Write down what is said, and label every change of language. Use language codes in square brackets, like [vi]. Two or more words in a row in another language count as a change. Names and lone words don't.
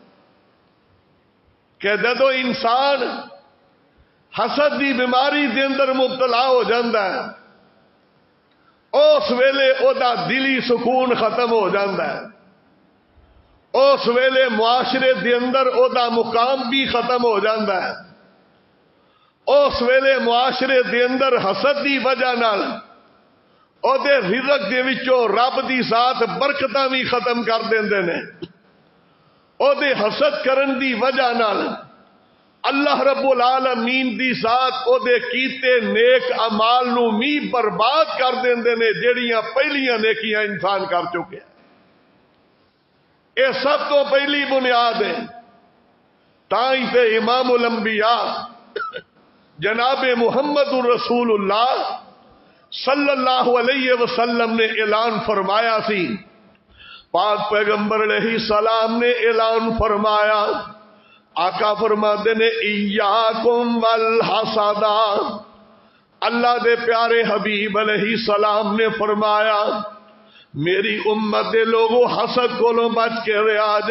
[pa] کہ جدو انسان حسد دی بیماری دے اندر مبتلا ہو جاندہ ہے، اس ویلے او دا دلی سکون ختم ہو جاندہ ہے، اس ویلے معاشرے دے اندر او دا مقام بھی ختم ہو جاندہ ہے، اس ویلے معاشرے دے اندر حسد دی وجہ نال او دے رزق دے وچوں رب دی ذات برکتاں بھی ختم کر دیندے نے۔ او دے حسد کرن دی وجہ نال [ar] اللہ رب العالمین [pa] دی ذات او دے کیتے نیک اعمال نو می برباد کر دیندے نے، جیڑیاں پہلیاں نیکیاں انسان کر چکے ہیں۔ اے سب تو پہلی بنیاد ہے۔ تائیں تے امام الانبیاء جناب محمد رسول اللہ [ar] صلی اللہ علیہ وسلم [pa] نے اعلان فرمایا سی، پاک پیغمبر [ar] علیہ السلام [pa] نے اعلان فرمایا، آقا فرماتے نے [ar] ایاکم والحسد، [pa] اللہ دے پیارے حبیب [ar] علیہ السلام [pa] نے فرمایا میری امت دے لوگوں حسد کولوں بچ کے رہا جے.